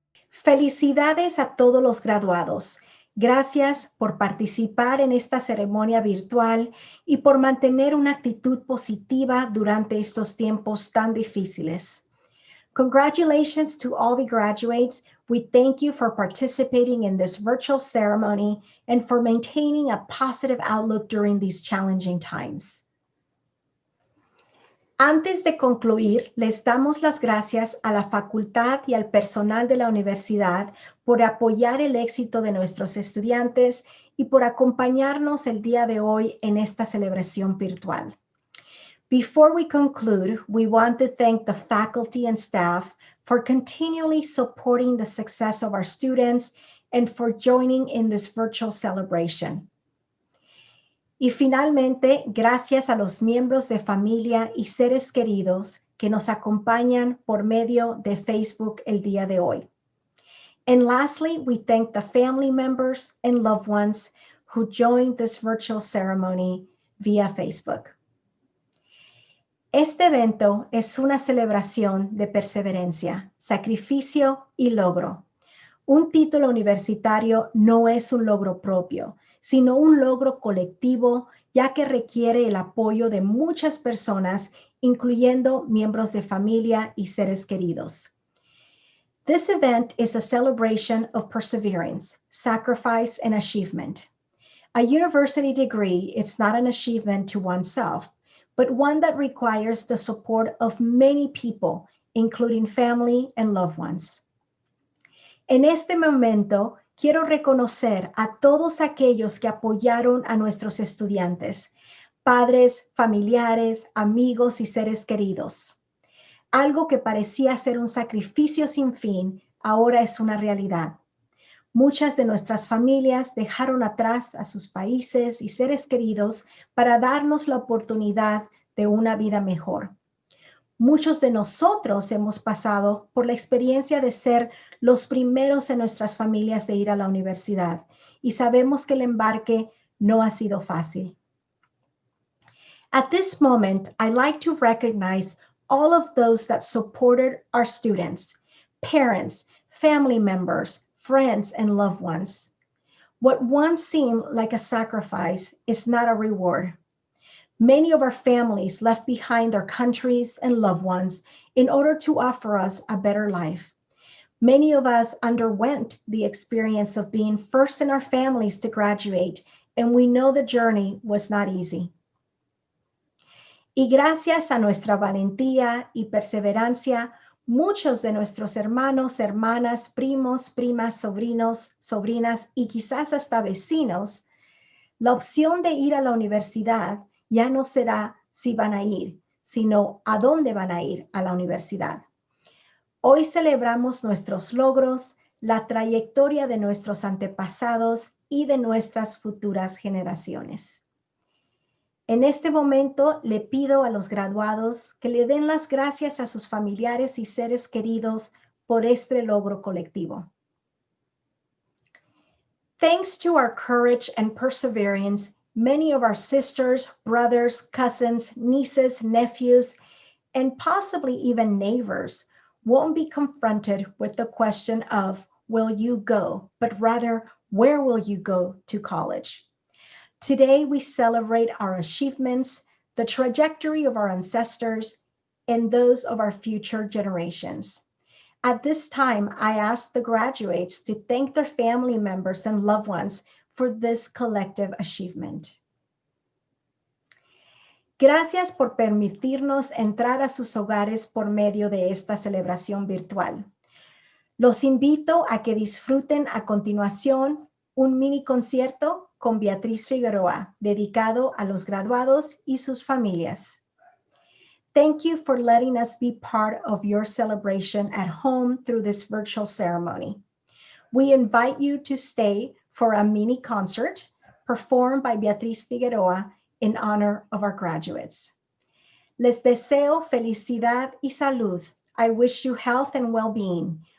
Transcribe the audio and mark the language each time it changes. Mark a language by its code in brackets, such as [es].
[es] Felicidades a todos los graduados. Gracias por participar en esta ceremonia virtual y por mantener una actitud positiva durante estos tiempos tan difíciles. [en] Congratulations to all the graduates. We thank you for participating in this virtual ceremony and for maintaining a positive outlook during these challenging times. [es] Antes de concluir, les damos las gracias a la facultad y al personal de la universidad por apoyar el éxito de nuestros estudiantes y por acompañarnos el día de hoy en esta celebración virtual. [en] Before we conclude, we want to thank the faculty and staff for continually supporting the success of our students and for joining in this virtual celebration. [es] Y finalmente, gracias a los miembros de familia y seres queridos que nos acompañan por medio de Facebook el día de hoy. [en] And lastly, we thank the family members and loved ones who joined this virtual ceremony via Facebook. [es] Este evento es una celebración de perseverancia, sacrificio y logro. Un título universitario no es un logro propio, sino un logro colectivo, ya que requiere el apoyo de muchas personas, incluyendo miembros de familia y seres queridos. [en] This event is a celebration of perseverance, sacrifice, and achievement. A university degree is not an achievement to oneself, but one that requires the support of many people, including family and loved ones. [es] En este momento, quiero reconocer a todos aquellos que apoyaron a nuestros estudiantes, padres, familiares, amigos y seres queridos. Algo que parecía ser un sacrificio sin fin, ahora es una realidad. Muchas de nuestras familias dejaron atrás a sus países y seres queridos para darnos la oportunidad de una vida mejor. Muchos de nosotros hemos pasado por la experiencia de ser los primeros en nuestras familias de ir a la universidad y sabemos que el embarque no ha sido fácil. [en] At this moment, I'd like to recognize all of those that supported our students, parents, family members, friends, and loved ones. What once seemed like a sacrifice is not a reward. Many of our families left behind their countries and loved ones in order to offer us a better life. Many of us underwent the experience of being first in our families to graduate, and we know the journey was not easy. [es] Y gracias a nuestra valentía y perseverancia, muchos de nuestros hermanos, hermanas, primos, primas, sobrinos, sobrinas y quizás hasta vecinos, la opción de ir a la universidad ya no será si van a ir, sino a dónde van a ir a la universidad. Hoy celebramos nuestros logros, la trayectoria de nuestros antepasados y de nuestras futuras generaciones. En este momento le pido a los graduados que le den las gracias a sus familiares y seres queridos por este logro colectivo. [en] Thanks to our courage and perseverance, many of our sisters, brothers, cousins, nieces, nephews, and possibly even neighbors won't be confronted with the question of, will you go? But rather, where will you go to college? Today, we celebrate our achievements, the trajectory of our ancestors, and those of our future generations. At this time, I ask the graduates to thank their family members and loved ones for this collective achievement. [es] Gracias por permitirnos entrar a sus hogares por medio de esta celebración virtual. Los invito a que disfruten a continuación un mini concierto con Beatriz Figueroa, dedicado a los graduados y sus familias. [en] Thank you for letting us be part of your celebration at home through this virtual ceremony. We invite you to stay for a mini concert performed by Beatriz Figueroa in honor of our graduates. [es] Les deseo felicidad y salud. [en] I wish you health and well-being.